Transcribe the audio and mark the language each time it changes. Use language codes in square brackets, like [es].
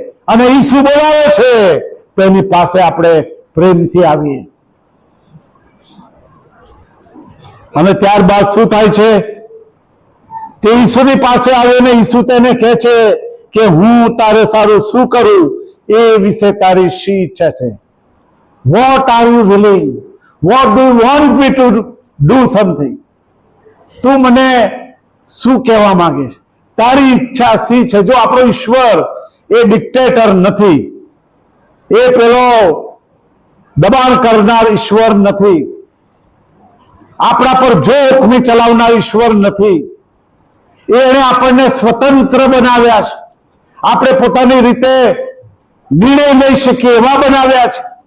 [gu] અને ઈસુ બોલાવે છે તો એની પાસે આપણે પ્રેમથી આવીએ. અને ત્યારબાદ શું થાય છે? તે ઈસુની પાસે આવીને ઈસુ તેને કહે છે કે હું તારે સારું શું કરું એ વિશે તારી શી ઈચ્છા છે? [en] What are you willing? What do you want me to do something? [gu] તું મને શું કહેવા માંગે છે? તારી ઈચ્છા શી છે? જો આપણો ઈશ્વર એ ડિક્ટેટર નથી, એ પેલો દબાણ કરનાર ઈશ્વર નથી, આપણા પર જો હુકમી ચલાવનાર ઈશ્વર નથી. એને આપણને સ્વતંત્ર બનાવ્યા છે. આપણે પોતાની રીતે નિર્ણય લઈ શકીએ એવા બનાવ્યા છે.